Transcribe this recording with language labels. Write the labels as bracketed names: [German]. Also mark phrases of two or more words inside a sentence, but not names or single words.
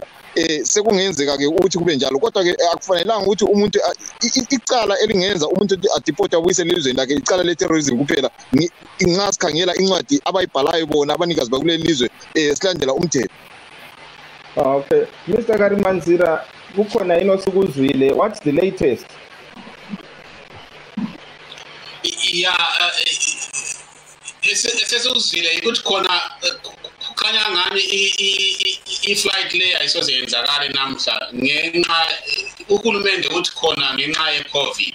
[North Ndebele] Sekungenzeka-ke ukuthi kube njalo, kodwa-ke akufanelanga ukuthi umuntu icala elingenza umuntu adipotwe abuyisele elizweni lakhe icala le-terrorism kuphela. Nxa sikhangela incwadi abayibhalayo bona abanikazi bakuleli lizwe silandela umthetho. [English] Okay, Mr. [North Ndebele] Karimanzira, kukhona yini osukuzwile? [English] What's the latest? [North Ndebele] Esesuzwile ukuthi khona kukhanya ngani i-flight le ayisoze yenzakale namhla ngenxa uhulumende uthi khona ngenxa ye-COVID.